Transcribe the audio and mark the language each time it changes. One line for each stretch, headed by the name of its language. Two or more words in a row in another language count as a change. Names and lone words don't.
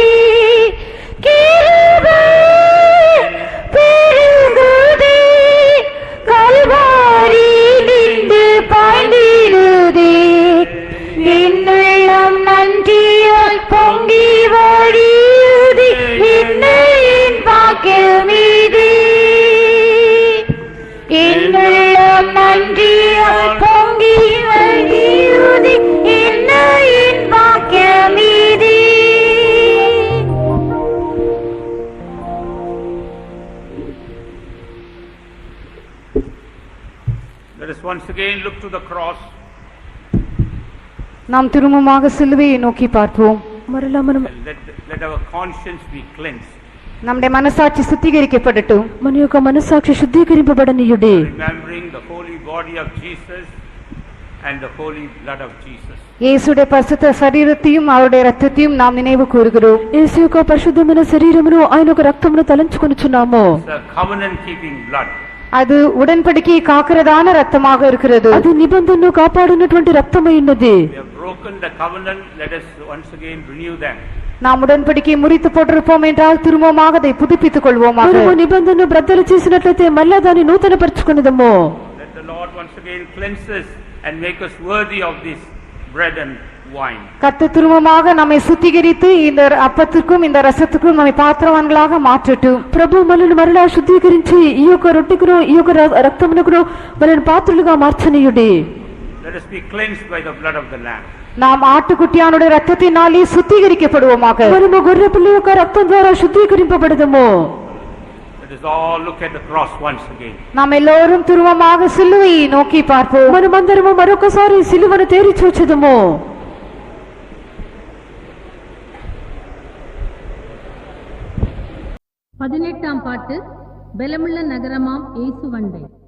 Tamil: கிருபை பெருகுதே கல்வாரியிலிருந்து பாய்ந்திடுதே என்னுள்ளம் நன்றியால் பொங்கி வழியுதே என்னையின் பாக்கியமிதே என்னுள்ளம் நன்றியால் பொங்கி வழியுதே என்னையின் பாக்கியமிதே.
English: Let us once again look to the cross.
Tamil: நாம் திரும்பமாக சிலுவையை நோக்கி பார்ப்போம்.
Telugu: మరలా మనం
English: And let our conscience be cleansed.
Tamil: நம்முடைய மனசாட்சி சுத்திகரிக்கப்படட்டும்.
Telugu: మన యొక్క మనస్సాక్షి శుద్ధీకరింపబడనీయుడే.
English: Remembering the holy body of Jesus and the holy blood of Jesus.
Tamil: இயேசுடைய பரிசுத்த சரீரத்தையும் அவருடைய இரத்தத்தையும் நாம் நினைவு கூறுகிறோம்.
Telugu: యేసు యొక్క పరిశుద్ధమైన శరీరమును ఆయన యొక్క రక్తమును తలంచుకొనుచున్నాము.
English: It's a covenant keeping blood.
Tamil: அது உடன்படிக்கையை காக்கிறதான ரத்தமாக இருக்கிறது.
Telugu: అది నిబంధనను కాపాడునటువంటి రక్తమై ఉన్నది.
English: We have broken the covenant. Let us once again renew them.
Tamil: நாம் உடன்படிக்கையை முறித்து போட்டிருப்போம் என்றால் திரும்பமாக அதை புதுப்பித்துக் கொள்வோமாக.
Telugu: మనము నిబంధనను బ్రద్దలు చేసినట్లయితే మళ్ళా దాన్ని నూతనపరచుకొనిదము.
English: Let the Lord once again cleanse us and make us worthy of this bread and wine.
Tamil: கர்த்தர் திரும்பமாக நம்மை சுத்திகரித்து இந்த அப்பத்திற்கும் இந்த ரசத்துக்கும் நம்மை பாத்திரவான்களாக மாற்றட்டும்.
Telugu: ప్రభు మనల్ని మరలా శుద్ధీకరించి ఈ యొక్క రొట్టెకును ఈ యొక్క రక్తమునకును మనల్ని పాత్రలుగా మార్చనీయుడి.
English: Let us be cleansed by the blood of the Lamb.
Tamil: நாம் ஆட்டுக்குட்டியானுடைய ரத்தத்தினாலே சுத்திகரிக்கப்படுவோமாக.
Telugu: మనము గొర్రె పిల్ల యొక్క రక్తం ద్వారా శుద్ధీకరింపబడదము.
English: Let us all look at the cross once again.
Tamil: நாம் எல்லோரும் திரும்பமாக சிலுவையை நோக்கி பார்ப்போம்.
Telugu: మనమందరము మరొకసారి సిలువను తేరి చూచెదము.
Tamil: 18ஆம் பாட்டு பெலமுள்ள நகரமாம் இயேசுவண்டை.